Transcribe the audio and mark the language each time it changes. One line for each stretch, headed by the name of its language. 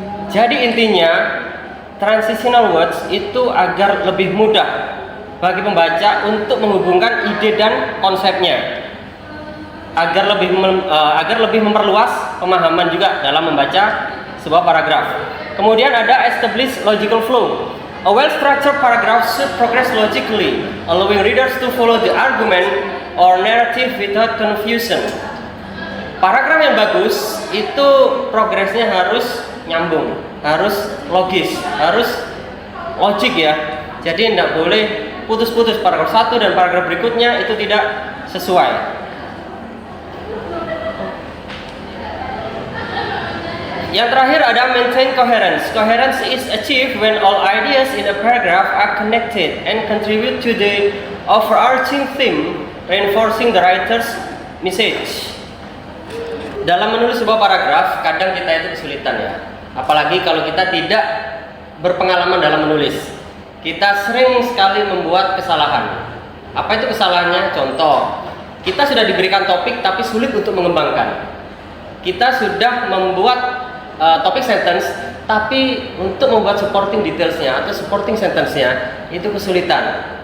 Indonesian: Jadi intinya, transitional words itu agar lebih mudah bagi pembaca untuk menghubungkan ide dan konsepnya, agar lebih memperluas pemahaman juga dalam membaca sebuah paragraf. Kemudian ada
English: establish logical flow. A well-structured paragraph should progress logically, allowing readers to follow the argument or narrative without confusion.
Indonesian: Paragraf yang bagus itu progresnya harus nyambung, harus logis, harus logik ya. Jadi tidak boleh putus-putus, paragraf satu dan paragraf berikutnya itu tidak sesuai. Yang terakhir ada
English: maintain coherence. Coherence is achieved when all ideas in a paragraph are connected and contribute to the overarching theme, reinforcing the writer's message.
Indonesian: Dalam menulis sebuah paragraf, kadang kita itu kesulitan ya. Apalagi kalau kita tidak berpengalaman dalam menulis. Kita sering sekali membuat kesalahan. Apa itu kesalahannya? Contoh, kita sudah diberikan topik tapi sulit untuk mengembangkan. Kita sudah membuat topik sentence, tapi untuk membuat supporting detailsnya atau supporting sentence-nya itu kesulitan.